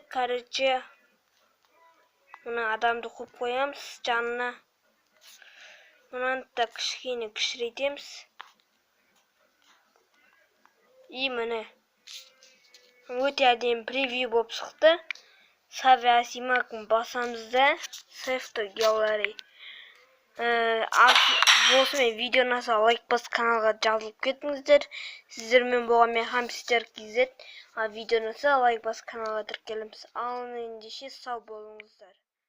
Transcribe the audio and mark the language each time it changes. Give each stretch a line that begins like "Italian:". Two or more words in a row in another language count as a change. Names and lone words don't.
Kazakh: Короче мына адамды қойып қоямыз жанына. Мынаны да кішкене кішірейтеміз. И міне өте әдемі превью болып шықты. Saviyasi imалген басамыз да.
English: Save to Gallery.
Kazakh: болсымен видеоны лайк басып каналға жазылып кетіңіздер. Сіздермен болған мен Hamster KZ. Видеоны лайк басып каналға тіркеліңіз. Ал ендеше сау болыңыздар.